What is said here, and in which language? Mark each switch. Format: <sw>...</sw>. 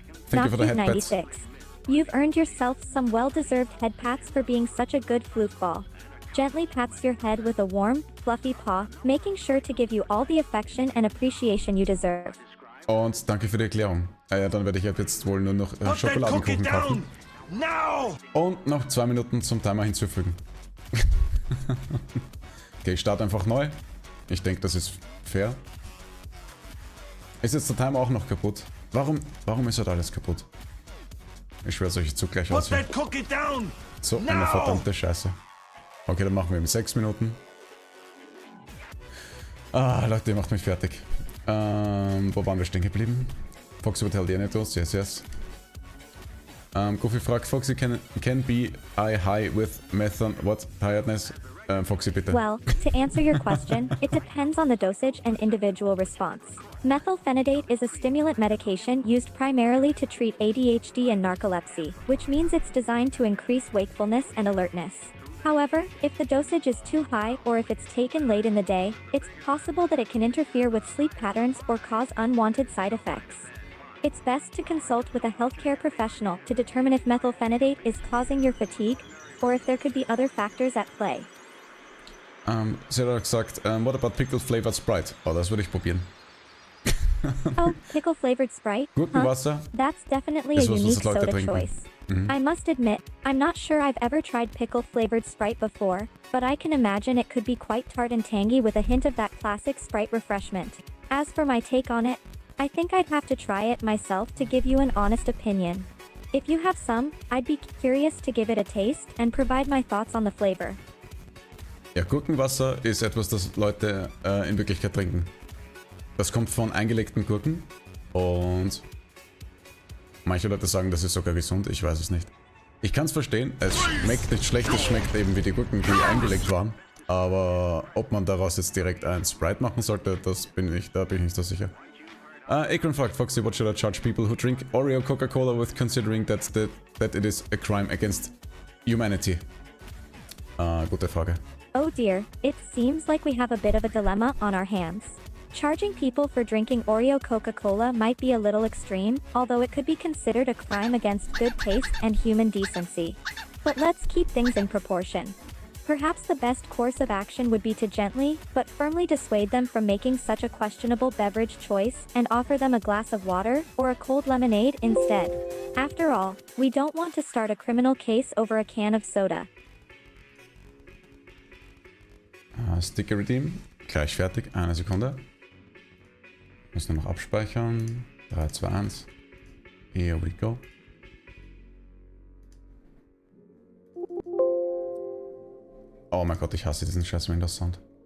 <en>Thank you for the head pats. 96. You've earned yourself some well-deserved head pats for being such a good floof ball. Gently pats your head with a warm, fluffy paw, making sure to give you all the affection and appreciation you deserve.</en> <de>Und danke für die Erklärung. Ja, dann werde ich ab jetzt wohl nur noch Schokoladenkuchen kaufen. Und noch 2 Minuten zum Timer hinzufügen. Okay, ich starte einfach neu. Ich denke, das ist fair. Ist jetzt der Timer auch noch kaputt? Warum ist halt alles kaputt? Ich schwöre, solche Zug gleich aus. So eine verdammte Scheiße. Okay, dann machen wir eben 6 Minuten. Ah, Leute, ihr macht mich fertig. Wo waren wir stehen geblieben? Foxy Hotel, die Anecdotes,</de> <en>yes, yes. Goofy fragt, Foxy can be I high with method, what, tiredness?</en> <de>Foxy, bitte.</de> <en>Well, to answer your question, it depends on the dosage and individual response. Methylphenidate is a stimulant medication used primarily to treat ADHD and narcolepsy, which means it's designed to increase wakefulness and alertness. However, if the dosage is too high or if it's taken late in the day, it's possible that it can interfere with sleep patterns or cause unwanted side effects. It's best to consult with a healthcare professional to determine if methylphenidate is causing your fatigue or if there could be other factors at play.</en> <de>Sie hat auch gesagt,</de> <en>what about pickle flavored Sprite?</en> <de>Oh, das würde ich probieren.</de> <en>Oh, pickle flavored Sprite?</en> <de>Gurkenwasser?</de> <en>That's definitely a unique soda choice. I must admit, I'm not sure I've ever tried pickle flavored Sprite before, but I can imagine it could be quite tart and tangy with a hint of that classic Sprite refreshment. As for my take on it, I think I'd have to try it myself to give you an honest opinion. If you have some, I'd be curious to give it a taste and provide my thoughts on the flavor.</en> <de>Ja, Gurkenwasser ist etwas, das Leute in Wirklichkeit trinken. Das kommt von eingelegten Gurken und manche Leute sagen, das ist sogar gesund, ich weiß es nicht. Ich kann es verstehen, es schmeckt nicht schlecht, es schmeckt eben wie die Gurken, die eingelegt waren. Aber ob man daraus jetzt direkt ein Sprite machen sollte, da bin ich nicht so sicher.</de> <en>Akron fragt, Foxy, what should I charge people who drink Oreo Coca-Cola with considering that it is a crime against humanity?</en> <de>Gute Frage.</de> <en>Oh dear, it seems like we have a bit of a dilemma on our hands. Charging people for drinking Oreo Coca-Cola might be a little extreme, although it could be considered a crime against good taste and human decency. But let's keep things in proportion. Perhaps the best course of action would be to gently, but firmly dissuade them from making such a questionable beverage choice and offer them a glass of water or a cold lemonade instead. After all, we don't want to start a criminal case over a can of soda.</en> <de>Sticker Redeem, gleich fertig, eine Sekunde. Muss nur noch abspeichern. 3, 2, 1.</de> <en>Here we go.</en> <de>Oh mein Gott, ich hasse diesen scheiß Windows Sound.</de>